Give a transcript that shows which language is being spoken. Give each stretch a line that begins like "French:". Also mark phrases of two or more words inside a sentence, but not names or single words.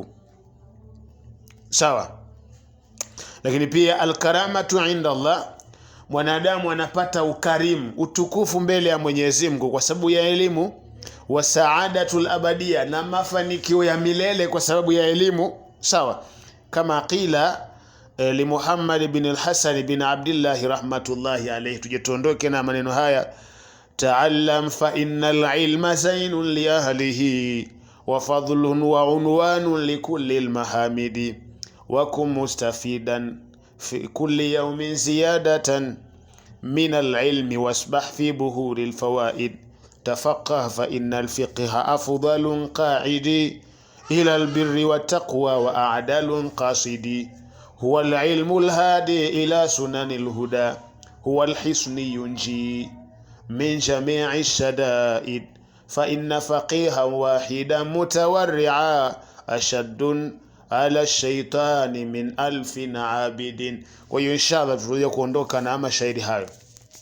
Swahili: Sawa. Lakini pia
Arabic: الكرامة عند الله,
Swahili: mwanadamu anapata ukarimu, utukufu mbele ya Mwenyezi Mungu kwa sababu ya elimu.
Arabic: والسعادة الأبدية,
Swahili: na mafanikio ya milele kwa sababu ya elimu. Sawa, kama
Arabic: قيل لمحمد بن الحسن بن عبد الله رحمة الله عليه.
Swahili: Tujitondoke na maneno haya:
Arabic: تعلم فإن العلم زين لأهله وفضل وعنوان لكل المحامد وكن مستفيدا في كل يوم زيادة من العلم واسبح في بحور الفوائد. تفقه فإن الفقه أفضل قاعدي إلى البر والتقوى وأعدل قاصدي. هو العلم الهادي إلى سنن الهدى، هو الحسن ينجي من جميع الشدائد. فإن فقيها واحدا متورعا أشد على الشيطان من 1000 عابد. وإن شاء الله تريد
Swahili: kuondoka na mashairi hayo.